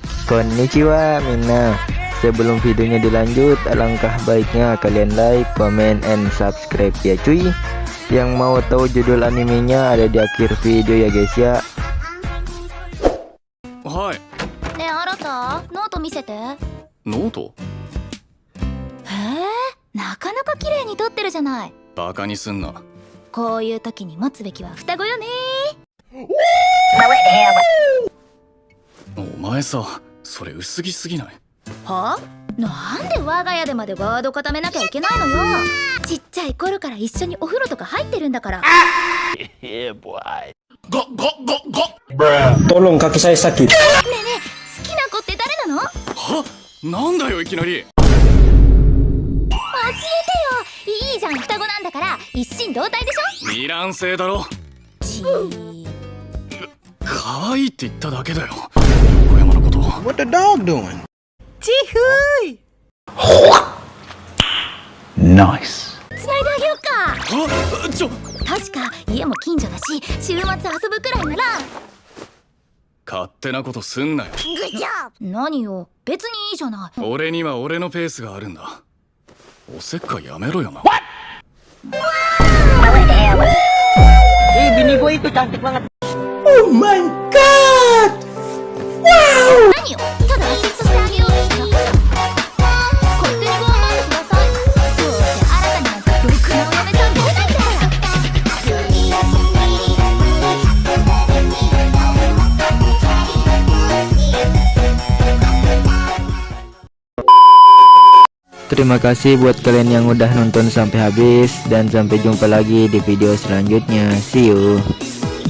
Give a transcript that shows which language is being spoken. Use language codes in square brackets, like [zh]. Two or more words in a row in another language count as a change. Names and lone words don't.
[ja] こんにちは みんな. [id] Sebelum videonya dilanjut, alangkah baiknya kalian [en] like, comment, and subscribe [id] ya cuy. Yang mau tahu judul animenya ada di akhir video ya guys ya. [ja] Hai. ねえ、あなたノート見せて。ノート？へえ、なかなか綺麗に撮ってるじゃない。バカにすんな。こういう時に持つべきは双子よね。お前さ、それ薄着すぎない？は？なんで我が家でまでワード固めなきゃいけないのよ。ちっちゃい頃から一緒にお風呂とか入ってるんだから。 [id] Tolong kaki saya sakit. [ja] ねえねえ、好きな子って誰なの？は？なんだよいきなり。教えてよ。いいじゃん、双子なんだから一心同体でしょ。二卵性だろ。ちー。可愛いって言っただけだよ。横山のこと。 [en] What the dog doing? ちふい。 [ja] ナイス。つないであげようか。あ、確か家も近所だし、週末遊ぶくらいなら。勝手なことすんなよ。グッジョブ。何よ、別にいいじゃない。俺には俺のペースがあるんだ。おせっかいやめろよな。 [id] Bini gue itu cantik banget. [en] Oh my god! Wow! [ja] 何よ、ただアシストしてあげようとしただけじゃん。勝手に頑張ってください。どうせ新たになんかろくなお嫁さん出ないんだから。 [id] Terima kasih buat kalian yang udah nonton sampai habis, dan sampai jumpa lagi di video selanjutnya. [en] See you.